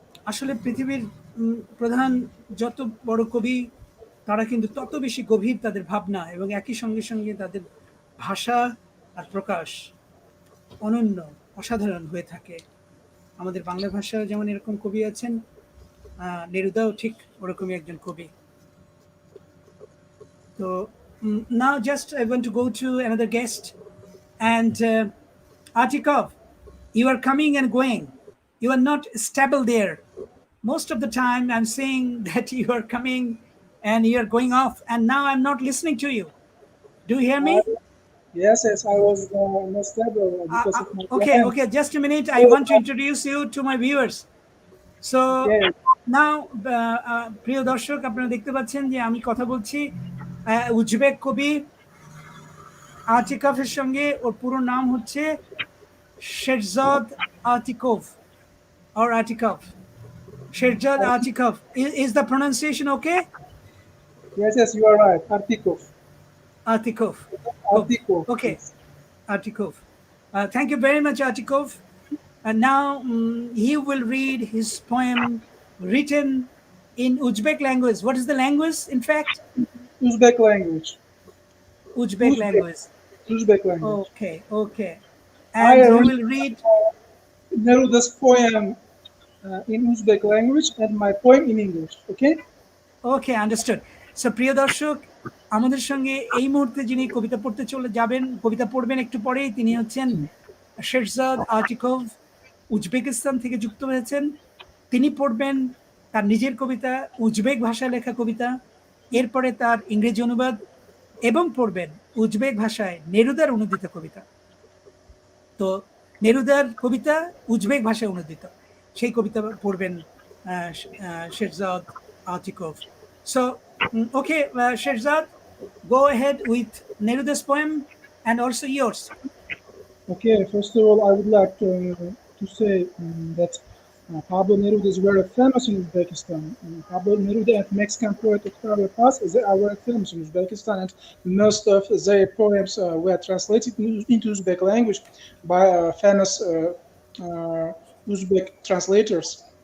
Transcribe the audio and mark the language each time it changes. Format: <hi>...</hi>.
<bn>আসলে পৃথিবীর প্রধান যত বড় কবি, তারা কিন্তু তত বেশি গভীর তাদের ভাবনা, এবং একই সঙ্গে সঙ্গে তাদের ভাষা আর প্রকাশ অনন্য, অসাধারণ হয়ে থাকে। আমাদের বাংলা ভাষায় যেমন এরকম কবি আছেন, নেরুদাও ঠিক ওরকমই একজন কবি।</bn> <en>So now just I want to go to another guest, and Atikov, you are coming and going. You are not stable there. Most of the time I'm saying that you are coming and you are going off, and now I'm not listening to you. Do you hear me? Yes, I was not stable because of my Okay, plans. okay, just a minute. I want to introduce you to my viewers. So Okay. now,</en> <bn>প্রিয় দর্শক, আপনারা দেখতে পাচ্ছেন যে আমি কথা বলছি Uzbek কবি আতিকফের সঙ্গে। ওর পুরো নাম হচ্ছে Sherzad আতিকভ</bn> <en>or Atikov. Sherzad Atikov. Is the pronunciation okay? Yes, you are right. Artikov. Atikov. Artikov. Okay. Yes. Atikov. Thank you very much, Atikov. And now he will read his poem written in Uzbek language. What is the language, in fact? Uzbek language. Uzbek language. Uzbek language. Okay, okay. And he will read Neruda's poem in Uzbek language and my poem in English. Okay? Okay, understood. So</en> <bn>প্রিয় দর্শক, আমাদের সঙ্গে এই মুহূর্তে যিনি কবিতা পড়তে চলে যাবেন, কবিতা পড়বেন একটু পরেই, তিনি হচ্ছেন শেরজাদ আতিকভ, উজবেকিস্তান থেকে যুক্ত হয়েছেন। তিনি পড়বেন তার নিজের কবিতা, উজবেক ভাষায় লেখা কবিতা, এরপরে তার ইংরেজি অনুবাদ, এবং পড়বেন উজবেক ভাষায় নেরুদার অনুদিত কবিতা। তো নেরুদার কবিতা উজবেক ভাষায় অনুদিত, সেই কবিতা পড়বেন Sherzad Atikov.</bn> <en>So, okay, Sherzad, go ahead with Neruda's poem and also yours. Okay, first of all, I would like to say that Pablo Neruda is very famous in Uzbekistan. Pablo Neruda and Mexican poet Octavio Paz are very famous in Uzbekistan, and most of their poems were translated into Uzbek language by famous Uzbek translators.</en>